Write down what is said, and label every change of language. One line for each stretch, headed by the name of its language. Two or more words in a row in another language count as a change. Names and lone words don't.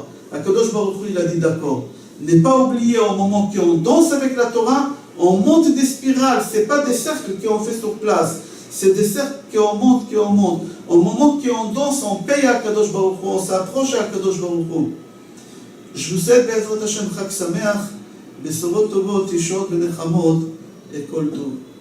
Hebrew: הקדוש ברוך הוא,
French: il a dit d'accord. Ne pas oublier au moment qu'on danse avec la Torah, on monte des spirales, ce n'est pas des cercles qu'on fait sur place, c'est des cercles qu'on monte, qu'on monte. Au moment qu'on danse, on paye à
Hebrew: הקדוש ברוך הוא,
French: on s'approche à
Hebrew: הקדוש ברוך הוא.
French: Je vous souhaite,
Hebrew: בעזרת השם, חג שמח, בשורות טובות, ישועות, ונחמות, et כל טוב.